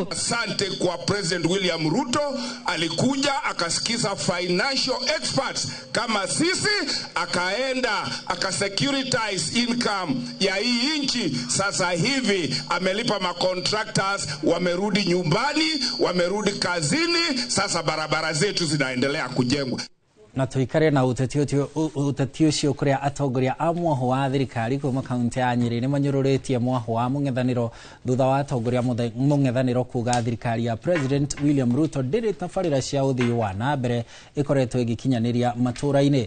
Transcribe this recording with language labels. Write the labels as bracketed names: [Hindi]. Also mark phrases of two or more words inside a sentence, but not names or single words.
[Swahili] Asante kwa President William Ruto, alikuja akasikiza [English] financial experts [Swahili] kama sisi, akaenda akasecuritize income ya hii nchi. Sasa hivi amelipa macontractors, wamerudi nyumbani, wamerudi kazini, sasa barabara zetu zinaendelea kujengwa. [Kikuyu] Na tuikare na uteti ucio kuria atongoria a mwaho wa thirikari kuma kaunti ya Nyeri ni manyururetie mwaho wa mung'ethaniro thutha wa atongoria mung'ethaniro kuga thirikari ya President William Ruto ndiri tabarira cia uthii wa na mbere ikoretwo igikinyaniria matura-ini.